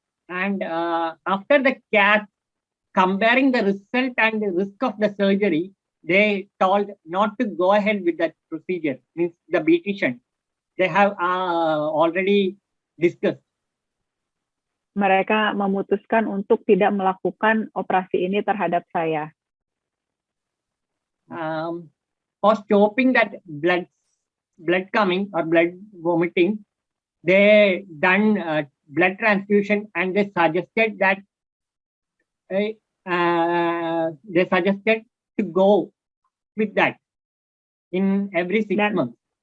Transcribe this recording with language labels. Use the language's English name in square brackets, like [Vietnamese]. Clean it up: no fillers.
[English] And after the cath, comparing the result and the risk of the surgery, they told not to go ahead with that procedure, means the BT shunt. They have already discussed. [Indonesian] Mereka memutuskan untuk tidak melakukan operasi ini terhadap saya. [English] For stopping that blood coming or blood vomiting, they done blood transfusion, and they suggested that to go with that in every 6 months.